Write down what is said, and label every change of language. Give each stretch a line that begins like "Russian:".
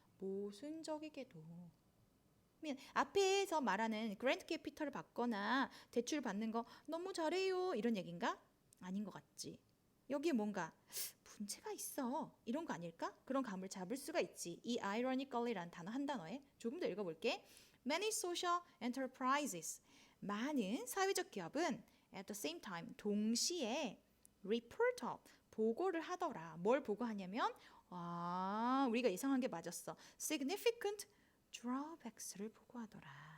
Korean: 모순적이게도. 앞에서 말하는 그랜트 캐피털을 받거나 대출 받는 거 너무 잘해요 이런 얘기인가? 아닌 것 같지. 여기에 뭔가 문제가 있어 이런 거 아닐까? 그런 감을 잡을 수가 있지. 이 ironically라는 단어 한 단어에 조금 더 읽어볼게.
English: Many social enterprises
Korean: 많은 사회적 기업은
English: at the same time
Korean: 동시에
English: report of
Korean: 보고를 하더라. 뭘 보고하냐면 우리가 예상한 게 맞았어.
English: significant drawbacks
Korean: 를 보고하더라.